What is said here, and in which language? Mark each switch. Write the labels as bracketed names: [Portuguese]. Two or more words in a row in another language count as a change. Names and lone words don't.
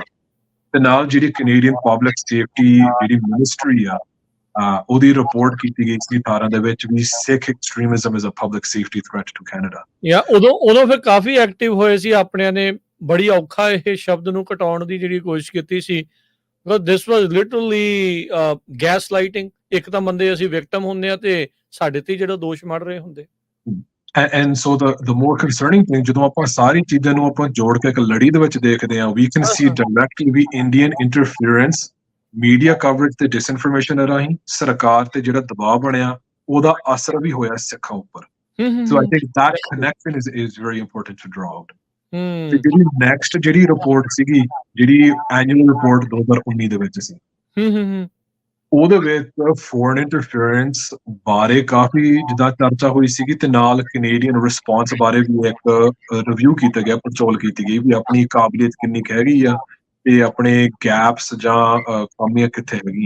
[Punjabi] ਤੇ ਨਾਲ ਜਿਹੜੀ [English] Canadian public safety [Punjabi] ਜਿਹੜੀ ਮਿਨਿਸਟਰੀ ਆ, ਉਹਦੀ ਰਿਪੋਰਟ ਕੀਤੀ ਗਈ ਸੀ 18 ਦੇ ਵਿੱਚ ਵੀ [English] Sikh extremism is a public safety threat to Canada. [Punjabi] ਉਦੋਂ ਫਿਰ ਕਾਫੀ ਐਕਟਿਵ ਹੋਏ ਸੀ, ਆਪਣਿਆਂ ਨੇ ਬੜੀ ਔਖਾ ਇਹ ਸ਼ਬਦ ਨੂੰ ਘਟਾਉਣ ਦੀ ਜਿਹੜੀ ਕੋਸ਼ਿਸ਼ ਕੀਤੀ ਸੀ। [English] This was literally gas-lighting. [Punjabi] ਇੱਕ ਤਾਂ ਬੰਦੇ ਅਸੀਂ ਵਿਕਟਮ ਹੁੰਦੇ ਆ ਤੇ ਸਾਡੇ ਤੇ ਜਿਹੜਾ ਦੋਸ਼ ਮੜ ਰਹੇ ਹੁੰਦੇ। [English] And so the more concerning thing, [Punjabi] ਜਦੋਂ ਆਪਾਂ ਸਾਰੀ ਚੀਜ਼ਾਂ ਨੂੰ ਆਪਾਂ ਜੋੜ ਕੇ ਇੱਕ ਲੜੀ ਦੇ ਵਿੱਚ ਦੇਖਦੇ ਹਾਂ, [English] we can see directly [Punjabi] ਵੀ [English] Indian interference, media coverage [Punjabi] ਤੇ disinformation ਰਾਹੀਂ ਸਰਕਾਰ ਤੇ ਜਿਹੜਾ ਦਬਾਅ ਬਣਿਆ ਉਹਦਾ ਅਸਰ ਵੀ ਹੋਇਆ ਸਿੱਖਾਂ ਉੱਪਰ। [English] So I think that connection is very important to draw out. [Punjabi] ਤੇ ਜਿਹੜੀ ਨੈਕਸਟ ਜਿਹੜੀ ਰਿਪੋਰਟ ਸੀਗੀ, ਜਿਹੜੀ [English] annual report [Punjabi] 2019 ਦੇ ਵਿੱਚ ਸੀ, ਉਹਦੇ ਵਿੱਚ [English] foreign interference [Punjabi] ਬਾਰੇ ਕਾਫੀ ਜਿੱਦਾਂ ਚਰਚਾ ਹੋਈ ਸੀਗੀ, ਤੇ ਨਾਲ [English] Canadian response [Punjabi] ਬਾਰੇ ਵੀ ਇੱਕ ਰਿਵਿਊ ਕੀਤਾ ਗਿਆ, ਪੜਚੋਲ ਕੀਤੀ ਗਈ ਵੀ ਆਪਣੀ ਕਾਬਲੀਅਤ ਕਿੰਨੀ ਕੁ ਹੈਗੀ ਆ ਤੇ ਆਪਣੇ ਗੈਪਸ ਜਾਂ ਕਮੀਆਂ ਕਿੱਥੇ ਹੈਗੀਆਂ।